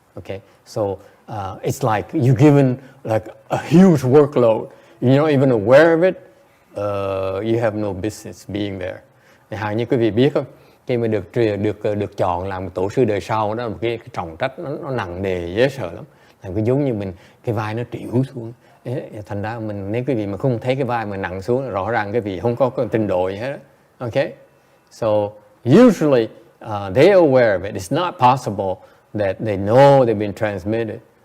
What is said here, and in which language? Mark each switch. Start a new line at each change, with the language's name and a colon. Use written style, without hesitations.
English: Okay, so it's like you're given like a huge workload. You're not even aware of it. You have no business being there.
Vietnamese: Hẳn như quý vị biết không, khi mà được chọn làm tổ sư đời sau đó là một cái trọng trách nó nặng nề dễ sợ lắm. Làm cái giống như mình cái vai nó trĩu xuống. Thành ra nếu quý vị mà không thấy cái vai mà nặng xuống, rõ ràng cái vị không có trình độ gì hết.
English: Okay, so usually they're aware of it. It's not possible that they know they've been transmitted.